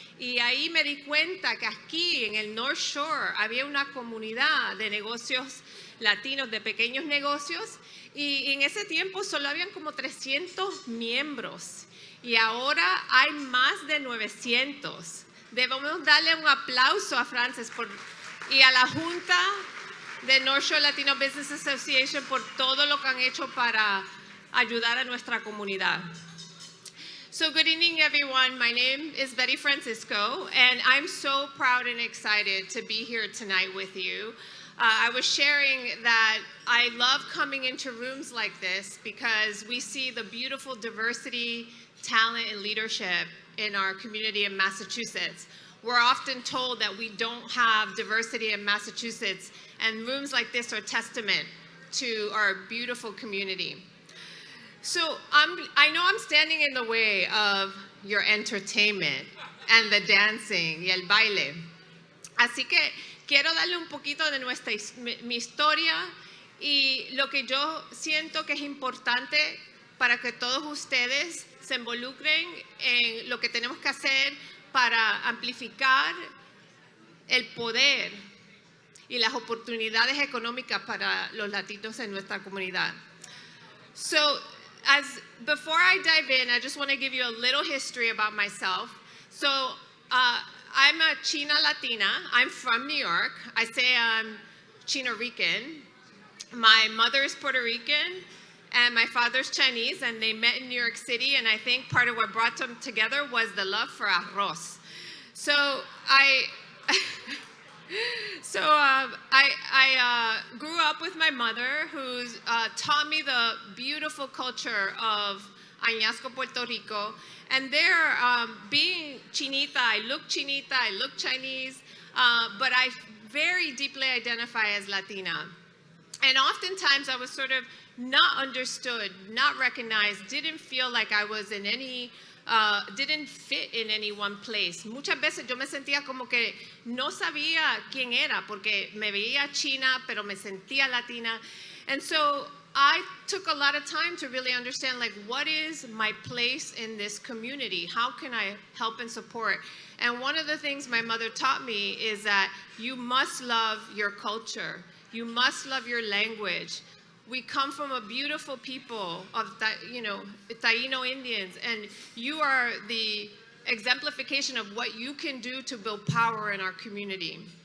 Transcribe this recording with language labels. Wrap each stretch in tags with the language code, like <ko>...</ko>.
<es>Y ahí me di cuenta que aquí en el North Shore había una comunidad de negocios latinos, de pequeños negocios, y en ese tiempo solo habían como 300 miembros. Y ahora hay más de 900. Debemos darle un aplauso a Frances y a la Junta de North Shore Latino Business Association por todo lo que han hecho para ayudar a nuestra comunidad.</es> <en>So good evening, everyone. My name is Betty Francisco, and I'm so proud and excited to be here tonight with you. I was sharing that I love coming into rooms like this because we see the beautiful diversity, talent, and leadership in our community in Massachusetts. We're often told that we don't have diversity in Massachusetts, and rooms like this are testament to our beautiful community. So I know I'm standing in the way of your entertainment and the dancing</en> <es>y el baile. Así que quiero darle un poquito de mi historia y lo que yo siento que es importante para que todos ustedes se involucren en lo que tenemos que hacer para amplificar el poder y las oportunidades económicas para los latinos en nuestra comunidad.</es> <en>So, before I dive in, I just want to give you a little history about myself. So, I'm a China Latina. I'm from New York. I say I'm Chino Rican. My mother is Puerto Rican, and my father's Chinese, and they met in New York City, and I think part of what brought them together was the love for arroz. So, I grew up with my mother, who's taught me the beautiful culture of Añasco, Puerto Rico. And there, being Chinita, I look Chinese, but I very deeply identify as Latina. And oftentimes I was sort of not understood, not recognized, didn't feel like I was in any didn't fit in any one place.</en> <es>Muchas veces yo me sentía como que no sabía quién era porque me veía china, pero me sentía latina.</es> <en>And so I took a lot of time to really understand, like, what is my place in this community? How can I help and support? And one of the things my mother taught me is that you must love your culture. You must love your language. We come from a beautiful people of, Taino Indians, and you are the exemplification of what you can do to build power in our community.</en>